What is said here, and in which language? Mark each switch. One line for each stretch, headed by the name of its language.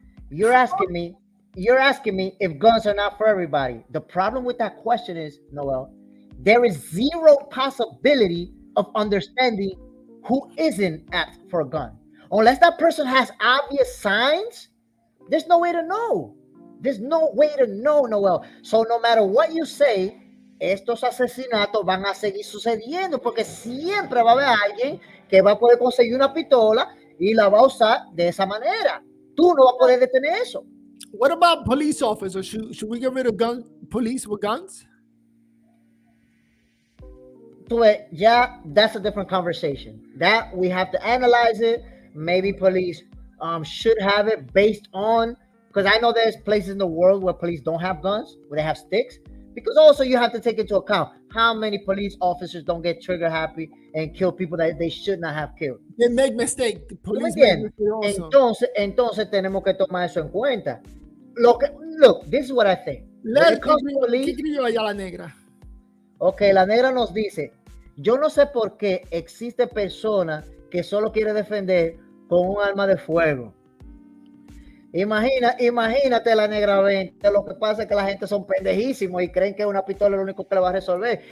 English: You're asking me if guns are not for everybody. The problem with that question is, Noel, there is zero possibility of understanding who isn't apt for a gun. Unless that person has obvious signs, there's no way to know. There's no way to know, Noel. So no matter what you say,
Spanish: estos asesinatos van a seguir sucediendo porque siempre va a haber alguien que va a poder conseguir una pistola y la va a usar de esa manera. Tú no vas a poder detener eso.
English: What about police officers? Should we get rid of police with guns? Yeah, that's a different conversation. That we have to analyze it. Maybe police should have it based on, because I know there's places in the world where police don't have guns, where they have sticks. Because also you have to take into account how many police officers don't get trigger happy and kill people that they should not have killed. They make mistakes. The police make mistakes also.
Spanish: Entonces tenemos que tomar eso en cuenta.
English: Look, this is what I think.
Spanish: ¿Qué escribió allá la negra? Ok, la negra nos dice, yo no sé por qué existe personas que solo quiere defender con un arma de fuego. Imagínate la negra 20. Lo que pasa es que la gente son pendejísimos y creen que una pistola es lo único que le va a resolver.